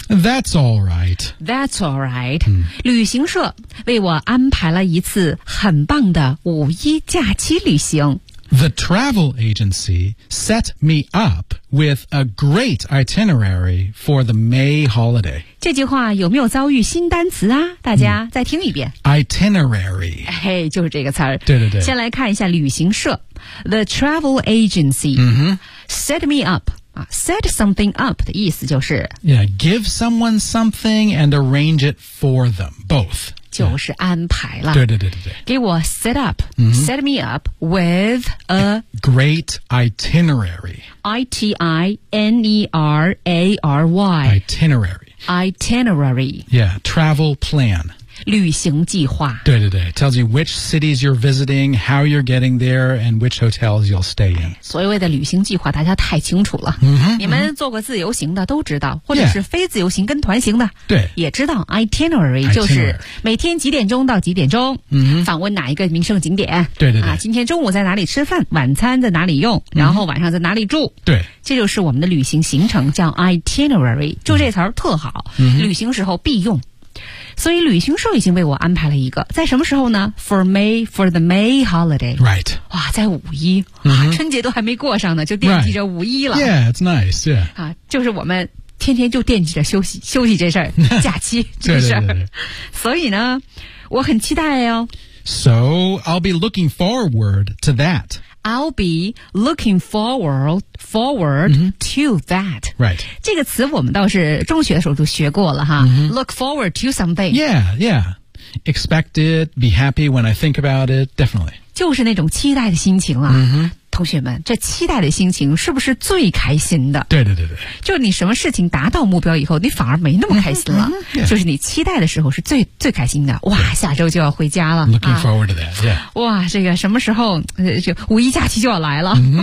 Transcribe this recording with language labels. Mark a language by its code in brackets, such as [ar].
[en] That's alright That's alright、 [zh] 旅行社为我安排了一次很棒的五一假期旅行 [en] The travel agency set me up with a great itinerary for the May holiday [zh] 这句话有没有遭遇新单词啊大家再听一遍。 [en] Itinerary. [zh] 嘿就是这个词儿。对对对。先来看一下旅行社。 [en] The travel agency. Set me up. Set something up [zh] 的意思就是。 [en] Yeah, give someone something and arrange it for them. Both. [zh] 就是安排了。对对对对对。给我 [en] set up,、set me up with a great itinerary. I-T-I-N-E-R-A-R-Y. Itinerary. Itinerary. Yeah, travel plan. [zh] 旅行计划。对对对 [en] ，tells you which cities you're visiting, how you're getting there, and which hotels you'll stay in. [zh] 所谓的旅行计划，大家太清楚了。 Mm-hmm, 你们做过自由行的都知道，或者是非自由行跟团行的，对、yeah. ，也知道 itinerary 就是每天几点钟到几点钟，访问哪一个名胜景点。对对对，啊，今天中午在哪里吃饭，晚餐在哪里用，然后晚上在哪里住。对，这就是我们的旅行行程，叫 itinerary， 就这词儿特好，旅行时候必用。所以旅行社已经为我安排了一个，在什么时候呢 ？ [en] For May, for the May holiday. Right. [zh] 哇，在五一、春节都还没过上呢，就惦记着五一了。 [en] Right. Yeah, it's nice. Yeah. [zh] 啊，就是我们天天就惦记着休息这事儿，假期这事儿。所以呢，我很期待哦。 [en] So I'll be looking forward to that. I'll be looking forward、to that. Right. [zh] 这个词我们倒是中学的时候就学过了哈。 [en] Look forward to something. Yeah, yeah. Expect it, be happy when I think about it, definitely. [zh] 就是那种期待的心情了。同学们，这期待的心情是不是最开心的？对对对对。就你什么事情达到目标以后，你反而没那么开心了。就是你期待的时候是最开心的。哇，下周就要回家了。 [en] Looking forward to that, yeah. [zh] 哇，这个什么时候，就五一假期就要来了。